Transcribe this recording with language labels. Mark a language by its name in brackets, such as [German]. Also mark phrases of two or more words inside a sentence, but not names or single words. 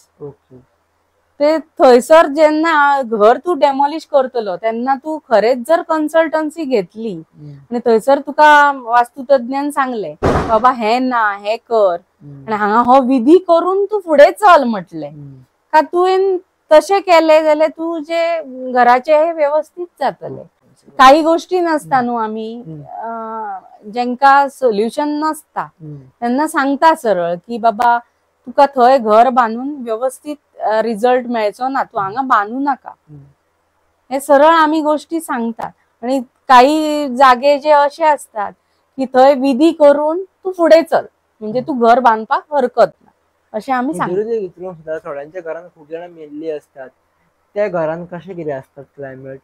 [Konkani] ते थंयसर जेन्ना घर तू डेमॉलिश करतलो तेन्ना तू खरेच जर कन्सल्टन्सी घेतली आणि थंयसर तुका वास्तुतज्ञान सांगले बाबा हे ना हे कर आणि हांगा हो विधी करून तू फुडें चल म्हटले का तुवें तशें केले जाल्यार तुजे घराचे व्यवस्थित जातले. काही गोष्टी नसता न्हू, आमी जेंका सोल्युशन नसता त्यांना सांगता सरळ की बाबा तुका थंय घर बांधून व्यवस्थित रिझल्ट मेळचो ना, तू हांगा बांदू नाका. हे सरळ आम्ही गोष्टी सांगतात. आणि काही जागे जे असे असतात की थंय विधी करून तू पुढे चल, म्हणजे तू घर बांधपाक हरकत ना, असे आम्ही सांगतो. थोड्यांच्या घरात खूप जण मेल्ली असतात, त्या घरान कसे किती असतात क्लायमेट?